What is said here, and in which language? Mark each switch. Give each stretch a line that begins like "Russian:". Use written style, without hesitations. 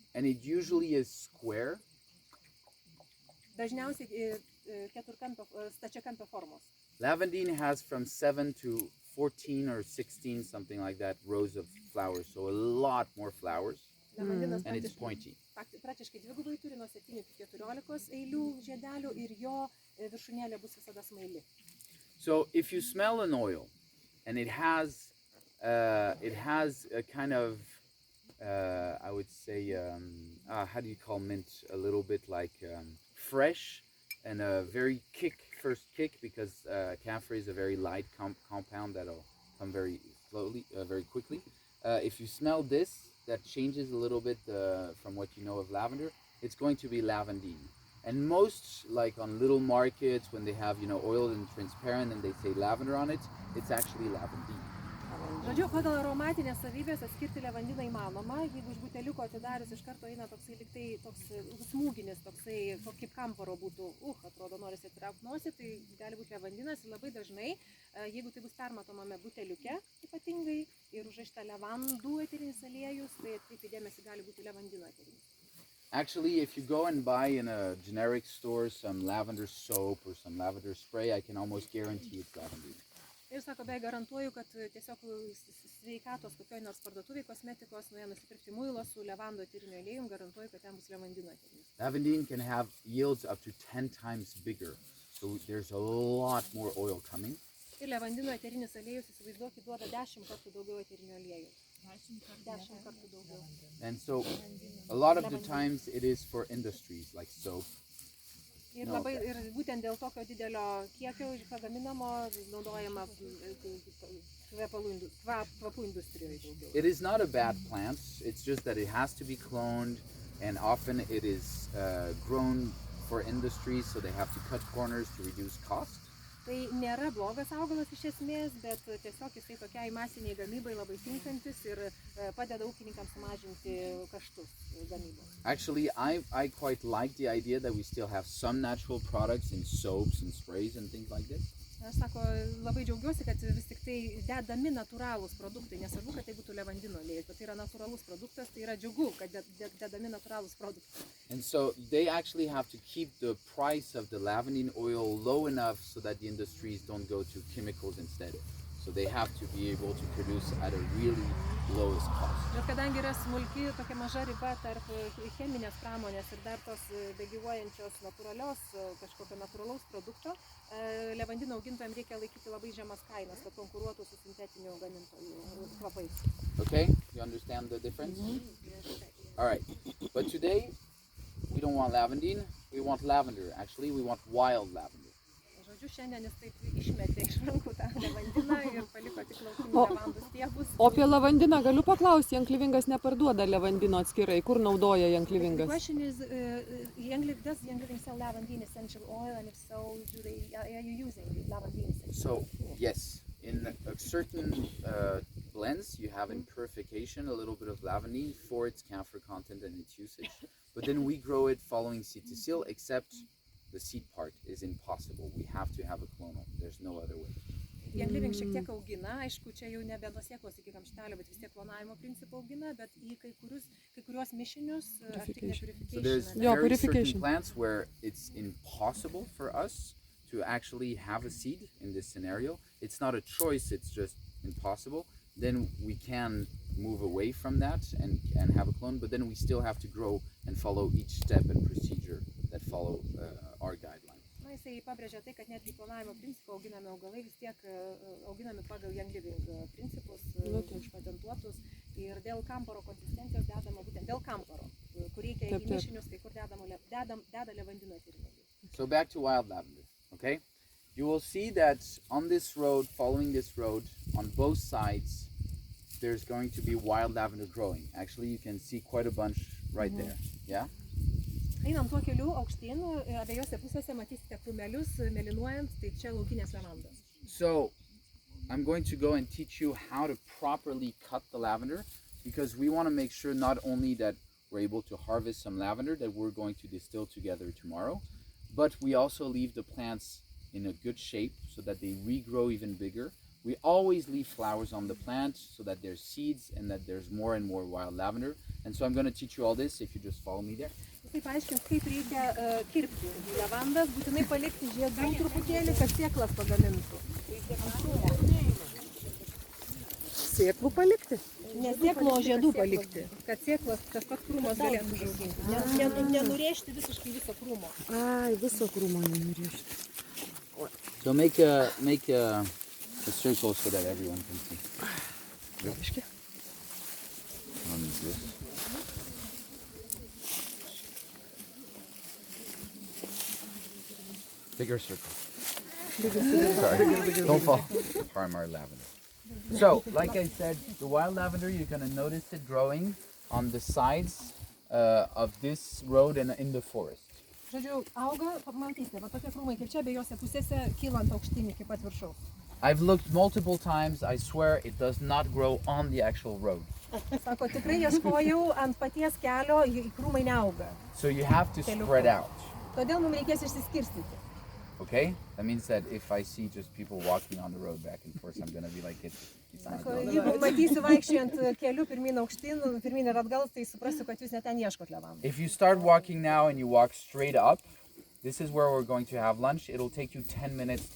English: And it usually is square.
Lithuanian: Dažniausiai stačiakampio formos.
English: Lavandine has from 7 to 14 or 16, something like that, rows of flowers. So a lot more flowers. And it's pointy.
Lithuanian: Praktiškai dvigubai turi nuo 7 iki 14 eilių žiedelių ir jo viršūnėlė bus visada smaili.
English: So if you smell an oil and it has a kind of, I would say, how do you call mint? A little bit like fresh and a very first kick, because camphor is a very light compound that'll come very slowly, very quickly. If you smell this, that changes a little bit from what you know of lavender, it's going to be lavandine. And most, like on little markets, when they have, oil and transparent and they say lavender on it, it's actually lavandine.
Lithuanian: Žodžiu, pagal aromatinės savybės atskirti levandiną įmanoma. Jeigu iš buteliuko atidarius iš karto eina toksai liktai toks smūginis, toksai kaip kamparo būtų, atrodo, norisi atraukti nosį, tai gali būti levandinas. Ir labai dažnai, jeigu tai bus permatomame buteliuke ypatingai ir užrašyta levandų eterinis aliejus, tai atkreipti dėmesį gali būti levandino eterinis.
English: Actually, if you go and buy in a generic store some lavender soap or some lavender spray, I can almost guarantee it's lavandine.
Lithuanian: Ir sako, beje, garantuoju, kad tiesiog sveikatos kokioj nors parduotuvėj kosmetikos nuėjo nusipirkti muilo su levando eteriniu aliejum, garantuoju, kad ten bus levandino eterinis.
English: Lavandine can have yields up to 10 times bigger, so there's a lot more oil coming.
Lithuanian: Ir levandino eterinis aliejus, įsivaizduokit, duoda 10 kartų daugiau eterinio aliejų. 10 kartų daugiau.
English: And so a lot of the times it is for industries like soap,
Lithuanian: Ir,
English: No,
Lithuanian: labai,
English: okay.
Lithuanian: ir būtent dėl tokio didelio kiekio pagaminamo naudojama kvapų industrijoje daugiau.
English: It is not a bad plant, it's just that it has to be cloned, and often it is grown for industry, so they have to cut corners to reduce cost.
Lithuanian: Tai nėra blogas augalas iš esmės, bet tiesiog jisai tokiai masiniai gamybai labai tinkantis ir padeda ūkininkams sumažinti kaštus gamybos.
English: Actually, I quite like the idea that we still have some natural products in soaps and sprays and things like this.
Lithuanian: Aš sako, labai džiaugiuosi, kad vis tik tai dedami natūralūs produktai, nesvarbu, kad tai būtų levandino aliejus, bet tai yra natūralus produktas, tai yra džiugu, kad dedami natūralūs produktai.
English: And so they actually have to keep the price of the lavandin oil low enough so that the industries don't go to chemicals instead. So they have to be able to produce at a really lowest cost.
Lithuanian: Bet kadangi yra smulki tokia maža riba tarp cheminės pramonės ir dar tos begyvuojančios kažkokio natūralaus produkto, levandino augintojams reikia laikyti labai žemas kainas, kad konkuruotų su sintetinių gamintojų kvapais.
English: Okay, you understand the difference? All right, but today we don't want lavandin, we want lavender. Actually, we want wild lavender.
Lithuanian: Žodžiu, šiandien jis taip išmetė iš rankų tą levandiną ir paliko tik laukinių levandų stiebus. O apie lavandiną galiu paklausti, Janklivingas neparduoda levandino atskirai, kur naudoja
English: The
Lithuanian: Janklivingas?
English: question is, does Yangliving sell lavandin essential oil, and if so, are you using lavandin essential So, oil? yes, in a certain blends, you have in purification a little bit of lavandin for its camphor content and its usage. But then we grow it following seed to seal, except the seed part is impossible. We have to have a clonal. There's no other way.
Lithuanian: Yangliving šiek tiek augina, aišku, čia jau nebe nuo sėklos iki kamštelio, bet vis tiek klonavimo principų augina, bet į kai kuriuos mišinius atlikę
English: So there's purification. Yeah, very purification. certain plants where it's impossible for us to actually have a seed in this scenario. It's not a choice, it's just impossible. Then we can move away from that and have a clone, but then we still have to grow and follow each step and procedure that follow our guidelines.
Lithuanian: Na, jisai pabrėžia tai, kad netgi klonavimo principų auginami augalai vis tiek auginami pagal Yangliving principus, užpatentuotus, ir dėl kamparo konsistencijos dedama būtent dėl kamparo, kur reikia į mišinius, kai kur deda levandino tyrimėlį.
English: So back to wild lavender, okay? You will see that on this road, following this road, on both sides, there's going to be wild lavender growing. Actually, you can see quite a bunch right there, yeah?
Lithuanian: Einam tuo keliu aukštyn, abiejose pusėse matysite krūmelius mėlynuojant, tai čia laukinės lavandos.
English: So, I'm going to go and teach you how to properly cut the lavender, because we want to make sure not only that we're able to harvest some lavender that we're going to distill together tomorrow, but we also leave the plants in a good shape so that they regrow even bigger. We always leave flowers on the plant so that there's seeds and that there's more and more wild lavender. And so I'm going to teach you all this if you just follow me there.
Lithuanian: Jisai paaiškins, kaip reikia kirpti lavandas, būtinai palikti žiedų truputėlį, kad sėklas pagamintų. Sėklų palikti? Ne sėklų, o žiedų palikti, kad sėklas tas pats krūmas galėtų užauginti. Nenurėžti visiškai viso krūmo. Ai, viso krūmo nenurėžti.
English: So make a circle so that everyone can see.
Lithuanian: Reiškia?
English: On this. Bigger circle. Sorry, don't fall. Harm our lavender. So, like I said, the wild lavender, you're going to notice it growing on the sides of this road and in the forest.
Lithuanian: Žodžiu, auga, matysite, va tokie krūmai kaip čia, abiejose pusėse kylant aukštyn iki pat viršaus.
English: I've looked multiple times, I swear it does not grow on the actual road.
Lithuanian: Sako, tikrai ieškojau ant paties kelio, krūmai neauga.
English: So you have to spread out.
Lithuanian: Todėl mums reikės išsiskirstyti.
English: Okay? That means that if I see just people walking on the road back and forth, I'm going to be like, it's not
Lithuanian: Sako,
English: growing.
Lithuanian: jeigu matysiu vaikščiant keliu pirmyn aukštyn, pirmyn ir atgal, tai suprasiu, kad jūs net ten ieškot levandų.
English: If you start walking now and you walk straight up, this is where we're going to have lunch. It'll take you 10 minutes to